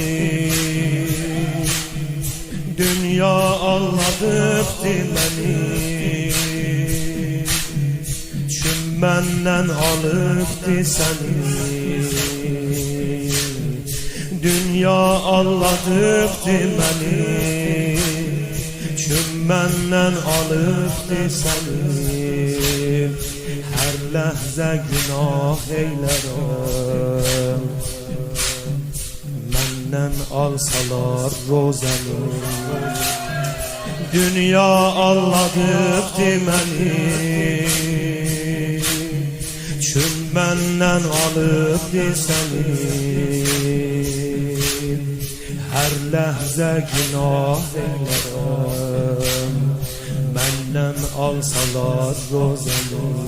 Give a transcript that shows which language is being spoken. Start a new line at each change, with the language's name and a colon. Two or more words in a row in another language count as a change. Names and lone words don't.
Turkish: Dünya aldattı beni Çün benden alıptı seni Dünya aldattı beni Çün benden alıptı seni
Azerbaijani: Her ləhzə günah eylərəm Məndən alsalar rozəni Dünya aldattı məni Çün məndən alıbdı səni Hər ləhzə günah eylərəm Məndən alsalar rozəni